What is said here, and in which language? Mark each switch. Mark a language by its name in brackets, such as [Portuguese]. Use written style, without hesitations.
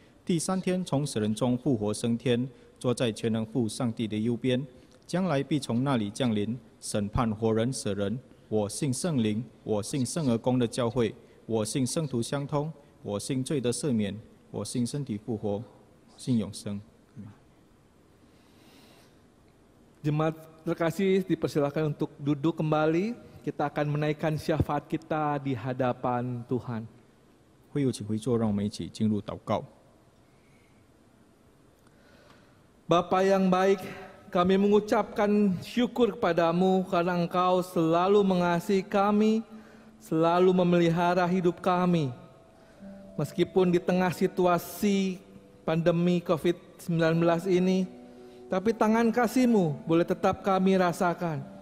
[Chinese] 第三天从死人中复活升天，坐在全能父上帝的右边，将来必从那里降临，审判活人死人。我信圣灵，我信圣而公的教会，我信圣徒相通，我信罪的赦免，我信身体复活，信永生。 [Indonesian] Jemaat terkasih, dipersilakan untuk duduk kembali. Kita akan menaikkan syafaat kita di hadapan Tuhan. [Chinese] 会友请回座，让我们一起进入祷告。 [Indonesian] Bapa yang baik, kami mengucapkan syukur kepadamu karena Engkau selalu mengasihi kami, selalu memelihara hidup kami. Meskipun di tengah situasi pandemi COVID-19 ini, tapi tangan kasih-Mu boleh tetap kami rasakan.